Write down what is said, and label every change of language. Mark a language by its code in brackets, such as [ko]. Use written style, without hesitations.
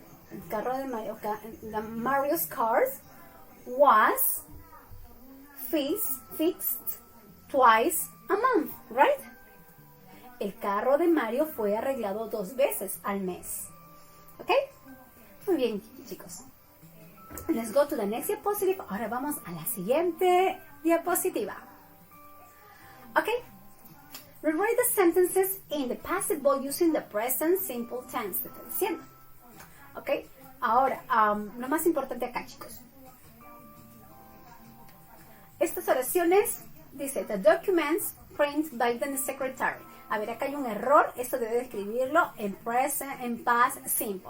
[es] El carro de Mario, [en] Mario's cars was fixed twice a month, right? [es] El carro de Mario fue arreglado 2 veces al mes. ¿Ok? Muy bien, chicos. [en] Let's go to the next diapositive. [es] Ahora vamos a la siguiente diapositiva. ¿Ok? [en] Rewrite the sentences in the passive voice using the present simple tense. [es] Te estoy diciendo. ¿Ok? Ahora, lo más importante acá, chicos. Estas oraciones, dice, [en] the documents printed by the secretary. [es] A ver, acá hay un error. Esto debe escribirlo en present, en past simple.